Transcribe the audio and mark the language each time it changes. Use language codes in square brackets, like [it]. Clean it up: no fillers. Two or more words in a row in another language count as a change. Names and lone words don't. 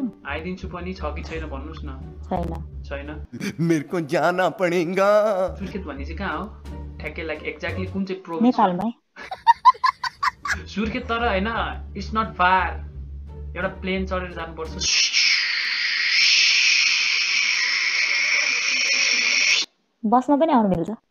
[ne] आइदिन्छु पनि छ कि छैन भन्नुस् न छैन। छैन [hi] मेरे को जाना पड़ेगा। [ne] सुर्खेत भन्ने चाहिँ कहाँ हो ठ्याक्कै [en] like exactly [ne] कुन चाहिँ प्रोभिन्स नेपालमै। सुर्खेत तर हैन [en] it's not far [ne] एउटा प्लेन चढेर जानुपर्छ बसमा पनि आउनु मिल्छ।